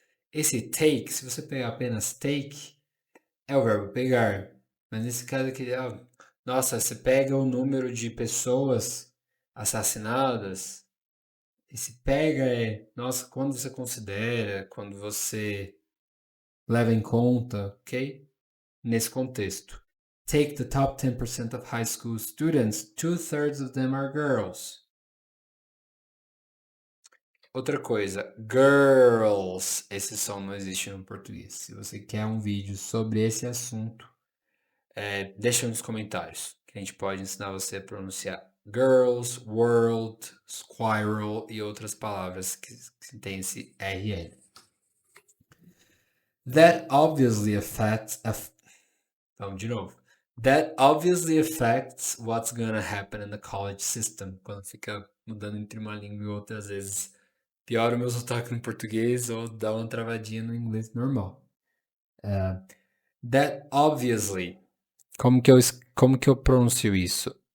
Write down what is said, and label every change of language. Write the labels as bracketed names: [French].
[Portuguese] Esse take, se você pegar apenas take, é o verbo pegar. Mas nesse caso aqui, nossa, você pega o número de pessoas assassinadas. Esse pega nossa, quando você considera, quando você leva em conta, ok? Nesse contexto. [English] Take the top 10% of high school students, 2/3 of them are girls. [Portuguese] Outra coisa, girls. Esse som não existe no português. Se você quer um vídeo sobre esse assunto, deixa nos comentários, que a gente pode ensinar você a pronunciar girls, world, squirrel e outras palavras que tem esse RL. [English] That obviously affects... [Portuguese] Então, de novo. [English] That obviously affects what's gonna happen in the college system. [Portuguese] Quando fica mudando entre uma língua e outra, às vezes piora o meu sotaque no português ou dá uma travadinha no inglês normal. [English] That obviously. [Portuguese] Como que eu pronuncio isso?